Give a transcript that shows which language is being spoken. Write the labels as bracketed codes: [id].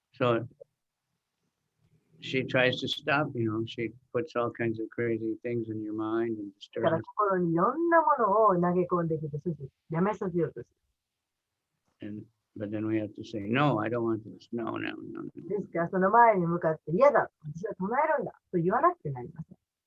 [en] So she tries to stop, she puts all kinds of crazy things in your mind and [ja] だから [en] disturbs. [ja] 心にいろんなものを投げ込んできて、そしてやめさせようとする。 [en] But then we have to say, no, I don't want this. No, no, no, no. [ja] ですから、その前に向かって嫌だ、私は唱えるんだと言わなくてなりません。